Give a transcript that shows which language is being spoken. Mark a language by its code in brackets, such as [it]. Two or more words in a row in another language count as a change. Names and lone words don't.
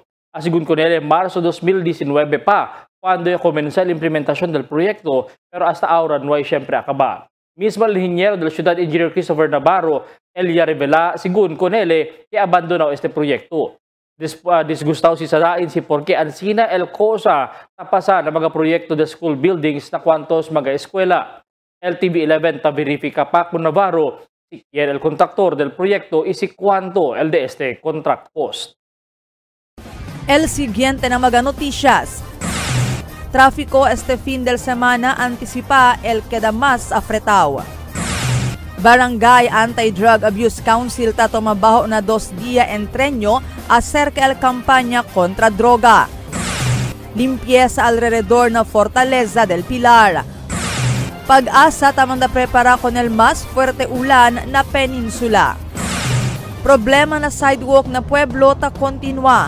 [cbk] Asigun con él en marzo 2019 pa cuando comenzó la implementación del proyecto pero hasta ahora no hay siempre acaba. Mismo el ingeniero del Ciudad Engineer Christopher Navarro, él ya revela, según con él, que abandonó este proyecto. Disgustado si Sadain si porque ansina el cosa tapasa na mga proyekto de [en] school buildings [cbk] na kwantos mga eskwela. El TV11 ta verifika pa con Navarro si quien el contractor del proyecto y si cuánto el de este [en] contract cost. [cbk] El siguiente na mga noticias. Tráfico este fin de semana anticipa el queda más afretao. Barangay Anti-Drug Abuse Council tatomabaho na 2 días entreño acerca el campaña contra droga. Limpieza alrededor na Fortaleza del Pilar. Pag-asa tamanda prepara con el más fuerte ulan na peninsula. Problema na sidewalk na pueblo ta continua.